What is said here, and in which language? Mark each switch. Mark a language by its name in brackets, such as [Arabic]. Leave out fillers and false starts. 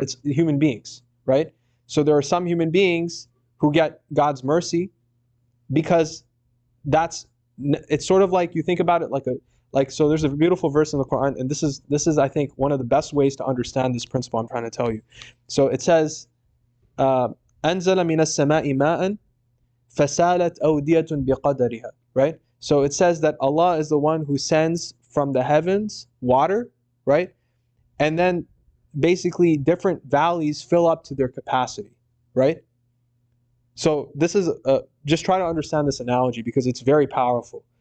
[English] It's human beings, right? So there are some human beings who get God's mercy because it's sort of like, you think about it so there's a beautiful verse in the Quran, and this is I think one of the best ways to understand this principle I'm trying to tell you. So it says, [Arabic] أنزل من السماء ماء فسالت أودية بقدرها, right? [English] So it says that Allah is the one who sends from the heavens water, right? And then basically different valleys fill up to their capacity, right? So this is just try to understand this analogy because it's very powerful.